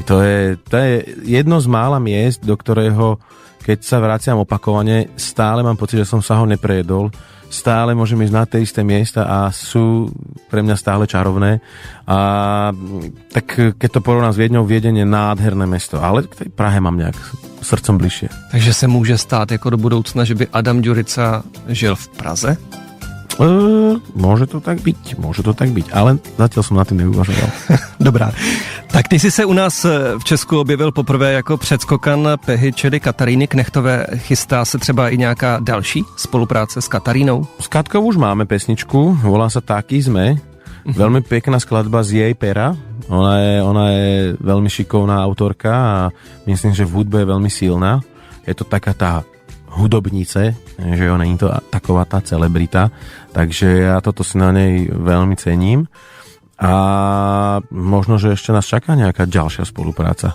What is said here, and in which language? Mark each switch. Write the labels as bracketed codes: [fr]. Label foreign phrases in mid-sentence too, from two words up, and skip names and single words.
[sk] To je jedno z mála miest, do ktorého, keď sa vraciam opakovane, stále mám pocit, že som sa ho neprejedol, stále môžem ísť na tie isté miesta a sú pre mňa stále čarovné. A tak keď to porovnám s Viedňou, Viedeň je nádherné mesto, ale k tej Prahe mám nejak srdcom bližšie. [cs] Takže se může stát jako do budoucna, že by Adam Ďurica žil v Praze? [sk] Môže to tak byť, ale zatiaľ som na tým neuvažoval. [cs] Dobrá. Tak ty jsi se u nás v Česku objevil poprvé jako předskokan Pehy Čedy Kataríny Knechtové. Chystá se třeba i nějaká další spolupráce s Katarínou? [sk] S Katkou už máme pesničku, volá sa Taký sme. Veľmi pekná skladba z jej pera. Ona je veľmi šikovná autorka a myslím, že v hudbe je veľmi silná. Je to taká tá hudobnice, že ona nie je to taková tá celebrita, takže ja toto si na nej veľmi cením a možno, že ešte nás čaká nejaká ďalšia spolupráca.